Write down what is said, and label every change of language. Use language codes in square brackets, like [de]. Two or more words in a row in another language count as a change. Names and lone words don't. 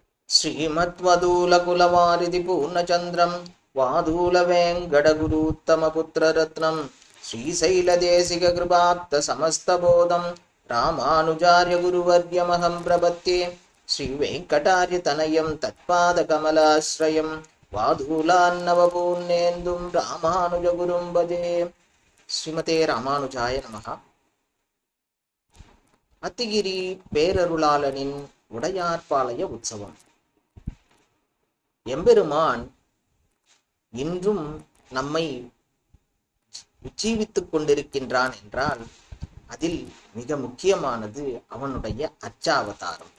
[sa] श्रीमद्वदूलकुलवारिधि पूर्णचन्द्रं वादूलवेङ्कटगुरूत्तमपुत्ररत्नं श्रीशैलदेशिककृपाप्तसमस्तबोधं रामानुजार्य गुरुवर्यमहं प्रपत्ये श्रीवेङ्कटार्यतनयं तत्पादकमलाश्रयं वादूलान्नवपूर्णेन्दुं रामानुजगुरुं भजे. श्रीमते रामानुजाय नमः. [ta] அத்திகிரி பேரருளாளனின் உடையார்பாளைய உற்சவம். எம்பெருமான் இன்றும் நம்மை உஜ்ஜீவித்துக் கொண்டிருக்கின்றான் என்றால் அதில் மிக முக்கியமானது அவனுடைய அர்ச்சாவதாரம்.